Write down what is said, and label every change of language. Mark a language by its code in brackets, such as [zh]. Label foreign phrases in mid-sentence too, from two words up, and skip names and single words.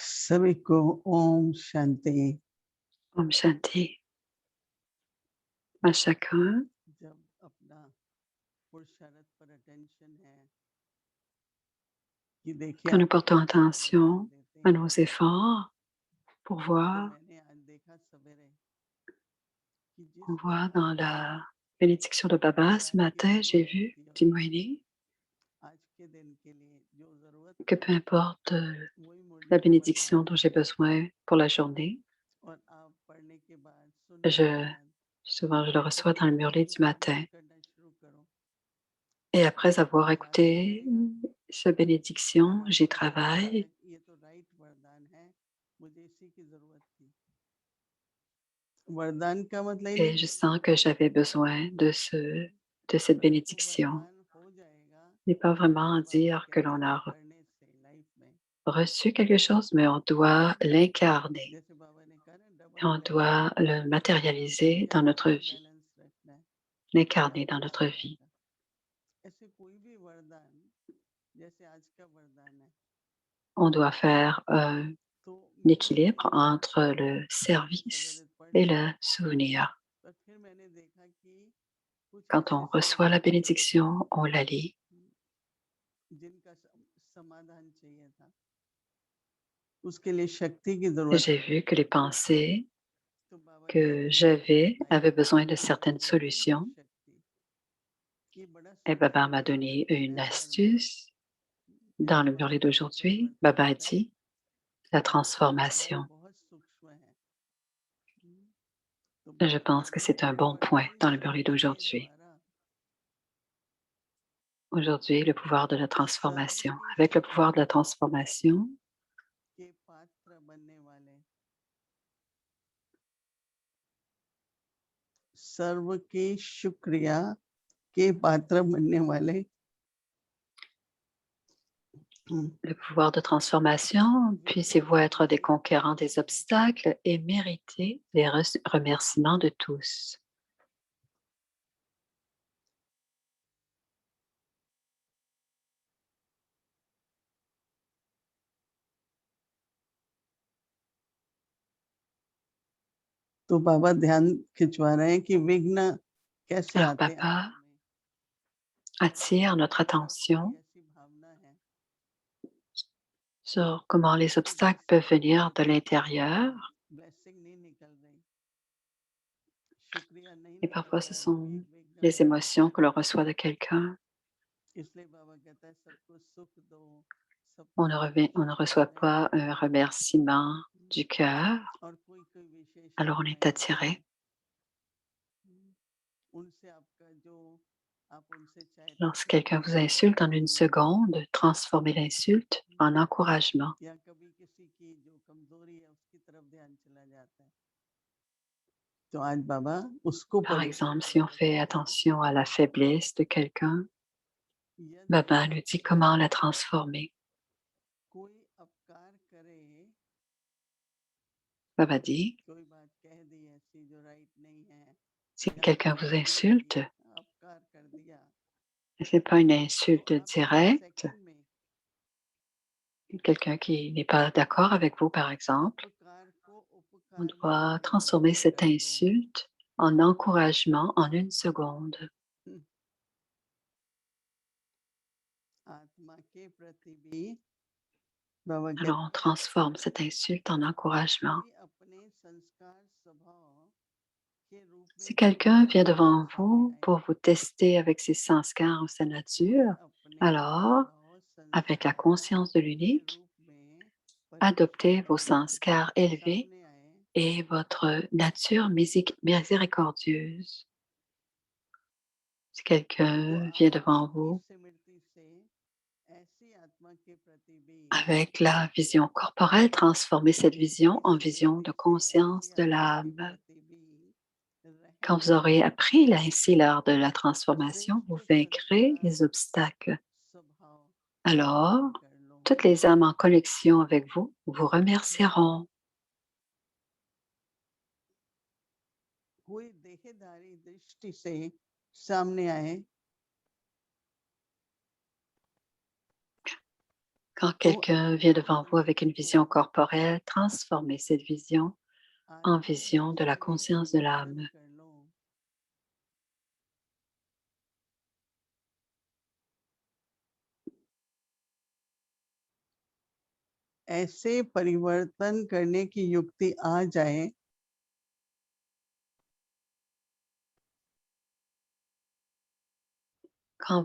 [hi] सभी को ओम शांति। ओम शांति [fr] à chacun. [hi] जब अपना पुरुषार्थ पर अटेंशन है कि देखिए [fr] Quand nous [hi] आप [fr] portons [hi] कैसे वरदान [fr] attention [hi] देते [fr] à [hi] हैं। [fr] nos efforts pour [hi] तो [fr] voir, [hi] मैंने आज देखा सवेरे कि जिस [fr] on voit [hi] वरदान [fr] dans [hi] से [fr] la bénédiction de Baba ce [hi] वरदान की [fr] matin, j'ai [hi] जरूरत [fr] vu, [hi] होती है, Timoini, आज के दिन के लिए जो जरूरत [fr] que [hi] थी [fr] peu importe [hi] वही मुरली [fr] la [hi] में वरदान [fr] bénédiction dont j'ai [hi] दिया। [fr] besoin pour la journée, [hi] और आप पढ़ने के बाद सुनने के [fr] je, [hi] बाद [fr] souvent je le reçois dans le murli du matin. [hi] अमल करना शुरू करो। [fr] Et après avoir [hi] वो याद हो [fr] écouté [hi] जाएगा [fr] cette [hi] और [fr] bénédiction, j'y [hi] आपको पता चलेगा [fr] travaille [hi] कि ये तो राइट वरदान है, मुझे इसी की जरूरत थी। वरदान का मतलब ही नहीं [fr] et je sens que j'avais besoin de cette [hi] बट वो [fr] bénédiction. [hi] वरदान हो जाएगा [fr] Ce n'est pas vraiment [hi] जब आप [fr] dire que [hi] कहते [fr] l'on [hi] हैं ना [fr] a [hi] करने से लाइफ में। [fr] reçu quelque chose, mais on doit l'incarner. [hi] जैसे बाबा ने कहा ना डबल [fr] On [hi] बैलेंस, [fr] doit le matérialiser [hi] क्या [fr] dans notre [hi] डबल [fr] vie, [hi] बैलेंस रखना है तो [fr] l'incarner dans [hi] अच्छा [fr] notre [hi] हो [fr] vie. [hi] जाएगा। ऐसे कोई भी वरदान जैसे आज का वरदान है [fr] On doit faire un [hi] तो मैंने [fr] équilibre [hi] जब [fr] entre le [hi] आज [fr] service [hi] सवेरे पढ़ [fr] et [hi] लिया [fr] le souvenir. [hi] तो फिर मैंने देखा कि कुछ [fr] Quand [hi] ऐसे [fr] on reçoit la [hi] सवाल थे [fr] bénédiction, on la lit. [hi] जिनका समाधान चाहिए था, उसके लिए शक्ति की [fr] Et [hi] जरूरत [fr] j'ai [hi] थी। [fr] vu que les pensées [hi] तो बाबा ने [fr] que [hi] मुझे [fr] j'avais [hi] बताई [fr] avaient besoin de [hi] कि [fr] certaines [hi] वचन की [fr] solutions. [hi] शक्ति, ये बड़ा [fr] Et Baba [hi] सूक्ष्म [fr] m'a donné [hi] है [fr] une [hi] धर्म में। [fr] astuce dans [hi] जैसे [fr] le [hi] बाबा [fr] murli [hi] कहते हैं [fr] d'aujourd'hui. Baba a [hi] परिवर्तन, [fr] dit la [hi] ये सवाल [fr] transformation. [hi] बहुत सूक्ष्म है। तो [fr] Je [hi] बाबा [fr] pense que [hi] कहते हैं [fr] c'est un bon point [hi] परिवर्तन [fr] dans le murli [hi] शक्ति के [fr] d'aujourd'hui. [hi] द्वारा [fr] Aujourd'hui, le pouvoir de la [hi] सर्व [fr] transformation. [hi] की [fr] Avec le pouvoir de la [hi] शुक्रिया [fr] transformation, [hi] के पात्र बनने वाले, सर्व की शुक्रिया के पात्र बनने वाले [fr] le pouvoir de transformation, puissiez-vous être des conquérants des obstacles et mériter les remerciements de tous. [hi] तो बाबा ध्यान खिंचवा रहे हैं कि विघ्न कैसे [fr] Alors, [hi] आते हैं [fr] Baba [hi] अंदर में। [fr] attire notre attention [hi] कोई ऐसी भावना है [fr] sur comment les [hi] कि [fr] obstacles peuvent [hi] जैसे [fr] venir de l'intérieur. [hi] ब्लेसिंग नहीं निकल रही, शुक्रिया नहीं [fr] Et [hi] निकल [fr] parfois, [hi] रहा [fr] ce [hi] है, कोई [fr] sont [hi] एक विघ्न [fr] les [hi] लगा [fr] émotions [hi] हुआ [fr] que [hi] है। [fr] l'on reçoit de quelqu'un. [hi] इसलिए बाबा कहता है सबको सुख दो, [fr] On [hi] सबको [fr] on ne [hi] खुशी [fr] reçoit [hi] देने [fr] pas un remerciement du cœur, [hi] और कोई कोई [fr] alors on [hi] विशेषण [fr] est [hi] में आते हैं। [fr] attiré. [hi] उनसे आपका जो आप उनसे चाहते हैं [fr] Lorsque [hi] कि [fr] quelqu'un vous [hi] खुशी [fr] insulte en [hi] बढ़े, [fr] une seconde, transformez l'insulte en encouragement. [hi] या कभी किसी की जो कमजोरी है उसकी तरफ ध्यान चला जाता है, तो आज बाबा उसको [fr] Par [hi] पवित्र [fr] exemple, si on [hi] करने [fr] fait [hi] के लिए [fr] attention à la faiblesse de quelqu'un, [hi] यदि [fr] Baba nous dit comment la transformer. [hi] कोई अपकार करे, [fr] Baba dit, [hi] कोई बात कह दी ऐसी जो राइट नहीं है [fr] si [hi] या [fr] quelqu'un vous [hi] अपमान नहीं [fr] insulte, [hi] किया, अपकार कर दिया, [fr] ce n'est pas une [hi] तो [fr] insulte [hi] आप एक [fr] directe, [hi] सेकंड में [fr] quelqu'un qui n'est pas d'accord avec vous, par exemple, [hi] अपकार को [fr] on [hi] उपकार में [fr] doit transformer [hi] परिवर्तित [fr] cette [hi] कर दो। [fr] insulte en encouragement en une seconde. [hi] आत्मा के प्रति भी बाबा [fr] Alors [hi] कहते [fr] on transforme cette insulte en encouragement. [hi] कोई अपने संस्कार स्वभाव के रूप में [fr] Si [hi] प्रकट [fr] quelqu'un vient [hi] होकर आपके [fr] devant [hi] सामने [fr] vous [hi] आए, [fr] pour vous tester avec ses sanskars ou sa [hi] कोई [fr] nature, [hi] अपने [fr] alors, [hi] स्वभाव [fr] avec la [hi] संस्कार [fr] conscience de [hi] के [fr] l'unique, [hi] रूप में प्रकट [fr] adoptez vos [hi] होकर [fr] sanskars [hi] आपके [fr] élevés [hi] सामने आए, [fr] et votre nature miséricordieuse. Si [hi] तो [fr] quelqu'un vient [hi] आपकी [fr] devant [hi] ई [fr] vous [hi] स्मृति से ऐसी आत्मा के प्रति भी [fr] avec la vision corporelle, transformez cette vision [hi] ई [fr] en vision de [hi] स्मृति से ऐसी [fr] conscience de [hi] आत्मा के [fr] l'âme. [hi] प्रति भी [fr] Quand vous [hi] रहमत [fr] aurez appris ainsi l'art de la transformation, vous [hi] श्रेष्ठ [fr] vaincrez [hi] संस्कार [fr] les obstacles. [hi] स्वभाव [fr] Alors, [hi] धारण कर लो। [fr] toutes les âmes en connexion avec vous vous remercieront. [hi] कोई देहधारी दृष्टि से सामने आए, [fr] Quand [hi] तो [fr] quelqu'un vient devant vous avec une vision corporelle, transformez cette vision [hi] आज [fr] en [hi] मैं [fr] vision de la [hi] ऐसे एक [fr] conscience de [hi] उदाहरण [fr] l'âme. [hi] कर लूं, ऐसे परिवर्तन करने की युक्ति आ जाए [fr] Quand